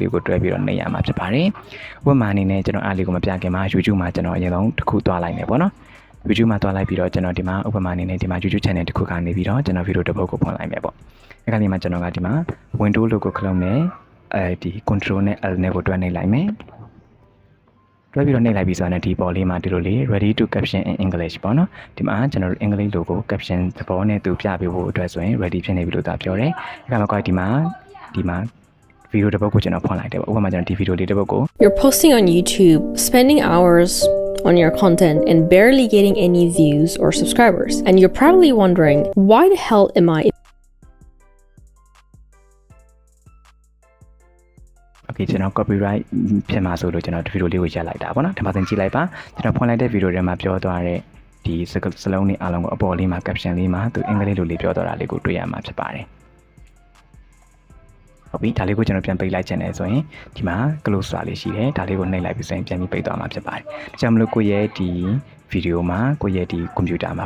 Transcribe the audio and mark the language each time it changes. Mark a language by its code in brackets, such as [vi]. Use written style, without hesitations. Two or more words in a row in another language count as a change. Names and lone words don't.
[my] လေးကိုတွဲပြီးတော့နှိပ်ရမှာဖြစ်ပါတယ်ဥပမာအနေနဲ့ကျွန်တော်အားလေးကိုမပြခင်မှာ YouTube မှာကျွန်တော်အရင်ဆုံးတစ်ခုသွားလိုက်မယ်ပေါ့နော် YouTube မှာသွားလိုက်ပြီးတော့ ကျွန်တော်ဒီမှာဥပမာအနေနဲ့ဒီမှာ YouTube channel တစ်ခုကနေပြီးတော့ကျွန်တော်ဗီဒီယိုတစ်ပုဒ်ကိုဖွင့်လိုက်မယ်ပေါ့အဲ့ဒီမှာကျွန်တော်ကဒီမှာ [en] Windows logo [my] ခလုတ်နဲ့ဒီ control နဲ့ L နဲ့ကိုတွဲနှိပ်လိုက်မယ်တွဲပြီးတော့နှိပ်လိုက်ပြီးဆိုတော့ဒီပေါ်လေးမှာဒီလိုလေး [en] ready to caption in English [my] ပေါ့နော်ဒီမှာကျွန်တော်တို့ [en] English logo caption [my] သဘောနဲ့သူပြပေးဖို့အတွက်ဆိုရင် ready ဖြစ်နေပြီလို့သာပြောတယ်အဲ့ဒါမှကောဒီမှာဗီဒီယိုတစ်ပုဒ်ကိုကျွန်တော်ဖွင့်လိုက်တယ်ပေါ့ဥပမာကျွန်တော်ဒီဗီဒီယိုလေးတစ်ပုဒ်ကို [en] You're posting on YouTube, spending hours on your content and barely getting any views or subscribers. And you're probably wondering, why the hell am I [my] Okay ကျွန်တော် copyright ဖြစ်မှာဆိုလို့ကျွန်တော်ဒီဗီဒီယိုလေးကိုရက်လိုက်တာပေါ့နော်ဒီမှာသင်ကြည့်လိုက်ပါကျွန်တော်ဖွင့်လိုက်တဲ့ဗီဒီယိုထဲမှာပြောသွားတဲ့ဒီစလုံးတွေအားလုံးကိုအပေါ်လေးမှာ caption လေးမှာသူအင်္ဂလိပ်လိုလေးပြောသွားတာလေးကိုတွေ့ရမှာဖြစ်ပါတယ်ဟုတ်ပြီဒါလေးကိုကျွန်တော်ပြန်ပိတ်လိုက်ချင်တယ်ဆိုရင်ဒီမှာ close ဆိုတာလေးရှိတယ်ဒါလေးကိုနှိပ်လိုက်ပြီးဆိုရင်ပြန်ပြီးပိတ်သွားမှာဖြစ်ပါတယ်ဒါကြောင့်မလို့ကိုရဲ့ဒီဗီဒီယိုမှာကိုရဲ့ဒီ computer မှာ